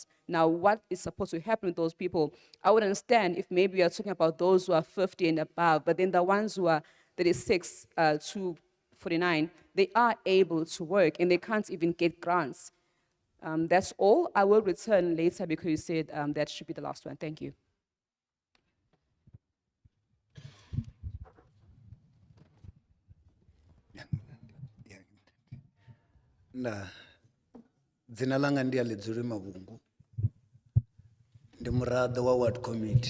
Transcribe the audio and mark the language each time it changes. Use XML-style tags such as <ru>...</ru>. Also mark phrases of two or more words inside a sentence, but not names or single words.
<en>Now, what is supposed to happen to those people? I would understand if maybe you're talking about those who are 50 and above, but then the ones who are 36 to 49, they are able to work and they can't even get grants. That's all. I will return later because you said that should be the last one. Thank you.</en> <ve>Dzina langa ndi Aledzuri Mavungu. Ndi muraḓo wa ward committee.</ve>